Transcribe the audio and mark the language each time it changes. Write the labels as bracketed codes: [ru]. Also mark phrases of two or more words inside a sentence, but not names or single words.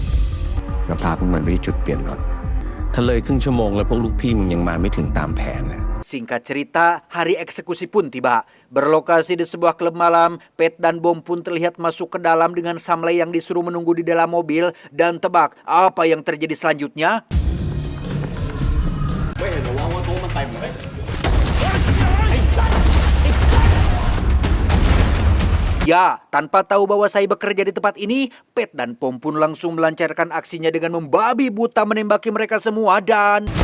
[th] Kita พาพวกมันไปที่จุดเปลี่ยนรถถ้าเลยครึ่งชั่วโมงแล้วพวกลูกพี่มึงยังมาไม่ถึงตามแผนนะ [id] Singkat cerita, hari eksekusi pun tiba. Berlokasi di sebuah klub malam, Pat dan Bom pun terlihat masuk ke dalam dengan Samley yang disuruh menunggu di dalam mobil. Dan tebak, apa yang terjadi selanjutnya? Ya, tanpa tahu bahwa saya bekerja di tempat ini, Pat dan Bom pun langsung melancarkan aksinya dengan membabi buta menembaki mereka semua dan...